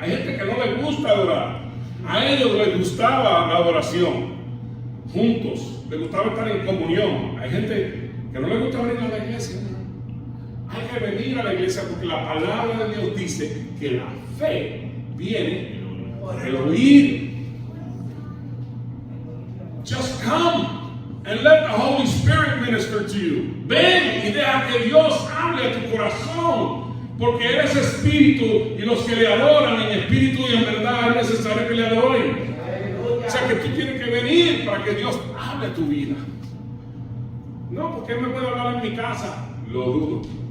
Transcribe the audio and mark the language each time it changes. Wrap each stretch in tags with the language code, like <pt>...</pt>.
<es>Hay gente que no les gusta adorar, a ellos les gustaba la adoración juntos, les gustaba estar en comunión. Hay gente que no les gusta venir a la iglesia. Hay que venir a la iglesia porque la palabra de Dios dice que la fe viene por el oír.</es> <en>Just come and let the Holy Spirit minister to you.</en> <es>Ven y deja que Dios hable a tu corazón, porque eres espíritu y los que le adoran en espíritu y en verdad es necesario que le adoren. O sea que tú tienes que venir para que Dios hable a tu vida. No, porque Él me puede hablar en mi casa. Lo dudo.</es>